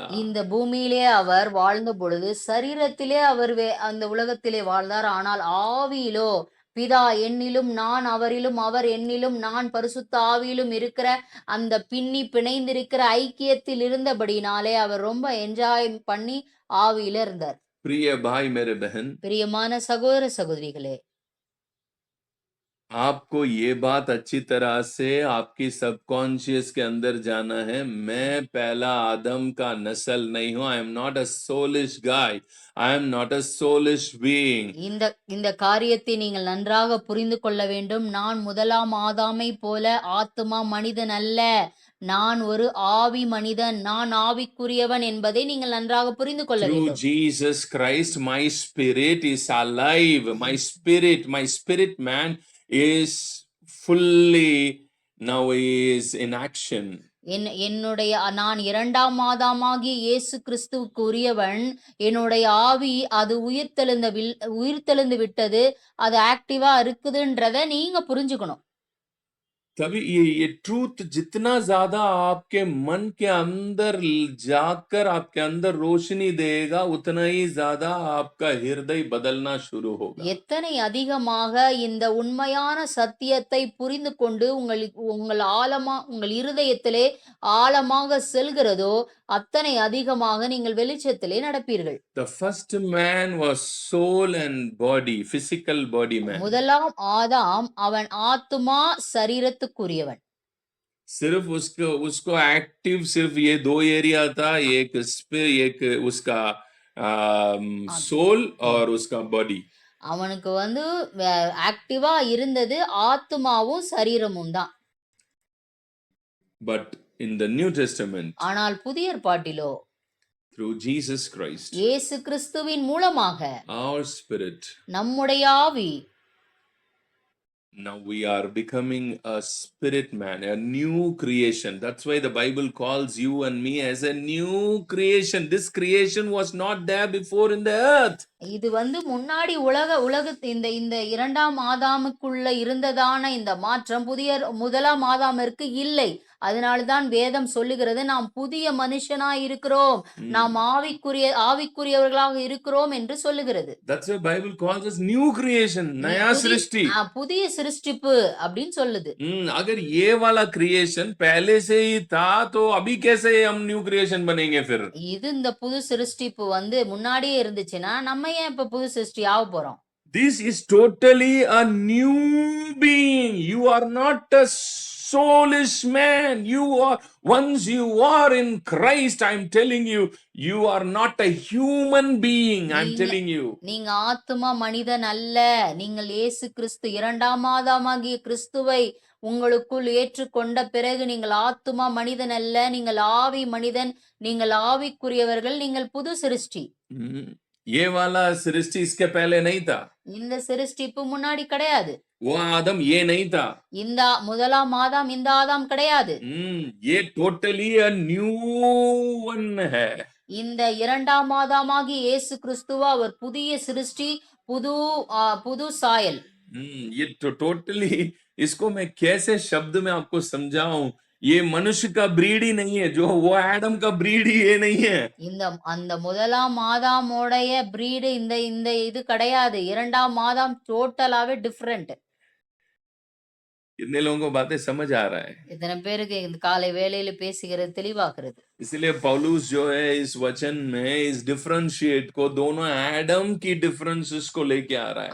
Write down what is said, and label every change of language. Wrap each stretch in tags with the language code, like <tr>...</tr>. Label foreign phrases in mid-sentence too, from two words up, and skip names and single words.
<ta>இந்த பூமியிலே அவர் வாழ்ந்த பொழுது சரீரத்திலே அவர் அந்த உலகத்திலே வாழ்ந்தார், ஆனால் ஆவியிலோ பிதா என்னிலும் நான் அவரிலும் அவர் என்னிலும் நான் பரிசுத்த ஆவியிலும் இருக்கிற அந்த பின்னி பிணைந்திருக்கிற ஐக்கியத்தில் இருந்தபடினாலே அவர் ரொம்ப என்ஜாய் பண்ணி ஆவியில இருந்தார்.</ta> <hi>प्रिय भाई मेरे बहन,</hi> <ta>பிரியமான சகோதர சகோதரிகளே,</ta> <hi>आपको ये बात अच्छी तरह से आपकी सबकॉन्शियस के अंदर जाना है. मैं पहला आदम का नस्ल नहीं हूं.</hi> <en>I am not a soulish guy. I am not a soulish being.</en> <ta>இந்த காரியத்தை நீங்கள் நன்றாக புரிந்து கொள்ள வேண்டும். நான் முதலாம் ஆதாமை போல ஆத்துமா மனிதன் அல்ல, நான் ஒரு ஆவி மனிதன், நான் ஆவிக்குரியவன் என்பதை நீங்கள் நன்றாக புரிந்து கொள்ள வேண்டும்.</ta> <en>Through Jesus Christ my spirit is alive. My spirit man is fully now is in action.</en> <ta>நான் இரண்டாம் ஆதாமாகிய இயேசு கிறிஸ்துவுக்கு உரியவன். என்னுடைய ஆவி அது உயிர்த்தெழுந்து விட்டது, அது ஆக்டிவா இருக்குதுன்றத நீங்க புரிஞ்சுக்கணும்.</ta> <hi>तभी ये ट्रूथ जितना ज्यादा आपके मन के अंदर जाकर आपके अंदर रोशनी देगा, उतना ही ज्यादा आपका हृदय बदलना शुरू होगा.</hi> <ta>எத்தனை அதிகமாக இந்த உண்மையான சத்தியத்தை புரிந்து கொண்டு உங்கள் இருதயத்திலே ஆழமாக செல்கிறதோ அத்தனை அதிகமாக நீங்கள் வெளிச்சத்திலே நடப்பீர்கள்.</ta> <en>The first man was soul and body, physical body man.</en> <ta>முதலாம் ஆதாம் அவன் ஆத்துமா சரீரத்துக்குரியவன்.</ta> <hi>सिर्फ उसको उसको एक्टिव सिर्फ ये 2 एरिया था, एक उसका सोल और उसका बॉडी.</hi> <ta>அவனுக்கு வந்து ஆக்டிவா இருந்தது ஆத்துமாவும் சரீரமும் தான்.</ta> <en>But in the New Testament,</en> <ta>ஆனால் புதிய ஏற்பாட்டிலோ</ta> <en>through Jesus Christ,</en> <ta>இயேசு கிறிஸ்துவின் மூலமாக</ta> <en>our spirit,</en> <ta>நம்முடைய ஆவி,</ta> <en>now we are becoming a spirit man, a new creation. That's why the Bible calls you and me as a new creation. This creation was not there before in the earth.</en> <ta>இது வந்து முன்னாடி இந்த இந்த இரண்டாம் ஆதாமுக்குள்ள இருந்ததான இந்த மாற்றம் முதலாம் ஆதாமிற்கு இல்லை. அதனால்தான் வேதம் சொல்லுகிறது நாம் புதிய மனுஷனாய் இருக்கிறோம், நாம் ஆவிக்குரியவர்களாக இருக்கிறோம் என்று சொல்லுகிறது.</ta> <en>That's why Bible calls us new creation,</en> <hi>नया सृष्टि.</hi> <ta>புதிய சிருஷ்டிப்பு அப்படின்னு சொல்லுது.</ta> <hi>अगर ये वाला क्रिएशन पहले से ही था तो अभी कैसे हम</hi> <en>new creation</en> <hi>बनेंगे फिर?</hi> <ta>இது இந்த புது சிருஷ்டிப்பு வந்து முன்னாடியே இருந்துச்சுன்னா நம்ம ஏன் இப்ப புது சிருஷ்டி ஆக போறோம்?</ta> <en>This is totally a new being. You are not a soulish man. Once you are in Christ, I'm telling you, you are not a human being. I'm telling you.</en> <ta>நீங்க ஆத்துமா மனிதன் அல்ல. நீங்கள் இயேசு கிறிஸ்து இரண்டாம் ஆதாமாகிய கிறிஸ்துவை உங்களுக்குள் ஏற்றுக்கொண்ட பிறகு நீங்கள் ஆத்துமா மனிதன் அல்ல, நீங்கள் ஆவி மனிதன், நீங்கள் ஆவிக்குரியவர்கள், நீங்கள் புது சிருஷ்டி.</ta> <hi>ये वाला सृष्टि इसके पहले नहीं था.</hi> <ta>இந்த சிருஷ்டிப்பு முன்னாடி கிடையாது.</ta> <hi>वो आदम ये नहीं था.</hi> <ta>இந்த முதலாம் ஆதாம் இந்த ஆதாம் கிடையாது.</ta> <hi>ये</hi> <en>totally a new one</en> <hi>है.</hi> <ta>இந்த இரண்டாம் ஆதாமாகிய இயேசு கிறிஸ்துவா அவர் புதிய சிருஷ்டி, புது சாயல்.</ta> <hi>ये टोटली इसको मैं कैसे शब्द में आपको समझाऊं? ये मनुष्य का ब्रीड ही नहीं है, जो वो एडम का ब्रीड ही ये नहीं है.</hi> <ta>அந்த முதலாம் ஆதாமோடைய பிரீடு இந்த இது கிடையாது. இரண்டாம் ஆதாம்</ta> <en>totally different.</en> <hi>कितने लोगों को बातें समझ आ रहा है?</hi> <ta>इतने பேருக்கு இந்த காலை வேளையில பேசுகிறது தெளிவாகிறது.</ta> <hi>इसलिए पौलुस जो है इस वचन में इस डिफरेंशिएट को दोनों एडम की डिफरेंसेस को लेके आ रहा है.</hi>